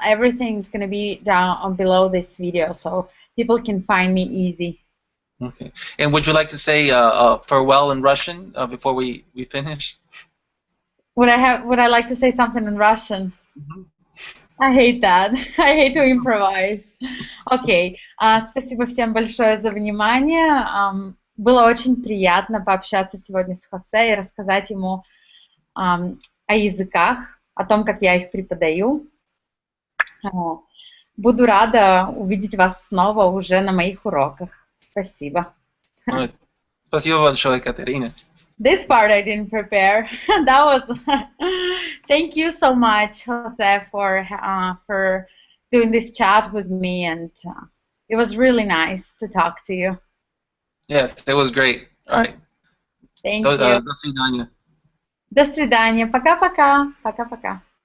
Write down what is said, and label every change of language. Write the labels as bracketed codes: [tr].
[en] Everything's gonna be down below this video, so people can find me easy. Okay. And would you like to say farewell in Russian before we finish? Would I like to say something in Russian? Mhm. I hate that. I hate to improvise. Окей. [ru] Спасибо всем большое за внимание. Было очень приятно пообщаться сегодня с Хосе и рассказать ему о языках, о том, как я их преподаю. А, Буду рада увидеть вас снова уже на моих уроках. Спасибо. [en] All right. [ru] Спасибо большое, Катерина. [en] This part I didn't prepare. That was. Thank you so much, Jose, for doing this chat with me, and it was really nice to talk to you. Yes, it was great. All right. Thank you. [ru] До свидания. До свидания. Пока-пока. Пока-пока.